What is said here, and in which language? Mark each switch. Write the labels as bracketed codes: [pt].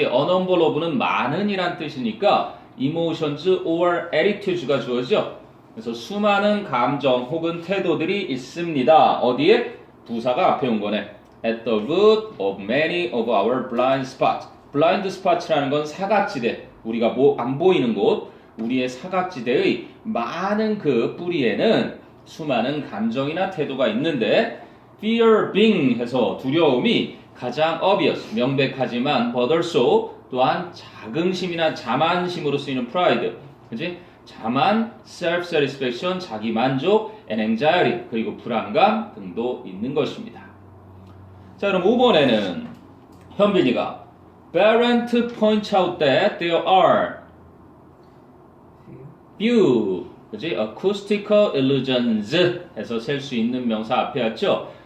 [en] A number of는 [ko] 많은이란 뜻이니까 [en] emotions or attitudes가 [ko] 주어죠. 그래서 수많은 감정 혹은 태도들이 있습니다. 어디에? 부사가 앞에 온 거네. [en] At the root of many of our blind spots. [ko] blind spots라는 건 사각지대. 우리가 안 보이는 곳, 우리의 사각지대의 많은 그 뿌리에는 수많은 감정이나 태도가 있는데 [en] fear being [ko] 해서 두려움이 가장 obvious, 명백하지만 [en] but also [ko] 또한 자긍심이나 자만심으로 쓰이는 pride, 그지? 자만, self-satisfaction, 자기만족, [en] and anxiety, [ko] 그리고 불안감 등도 있는 것입니다. 자, 그럼 5번에는 현빈이가 [en] Parent points out that there are few, [ko] 그지? [en] acoustical illusions [ko] 해서 셀 수 있는 명사 앞에 왔죠?